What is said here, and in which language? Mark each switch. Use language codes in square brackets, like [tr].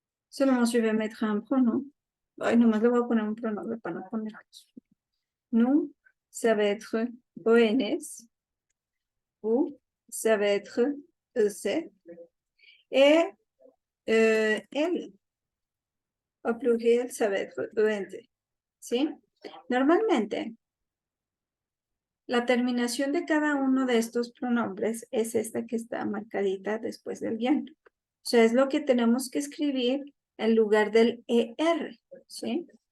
[fr] Seulement je vais mettre un pronom. [es] Ay, nomás le voy a poner un pronombre para no ponerlos. [fr] Nous, ça va être ONS. Vous, ça va être EC. Et elle, au pluriel, ça va être ENT. [es] ¿Sí? Normalmente, la terminación de cada uno de estos pronombres es esta que está marcadita después del bien. O sea, es lo que tenemos que escribir en lugar del ER. ¿Sí?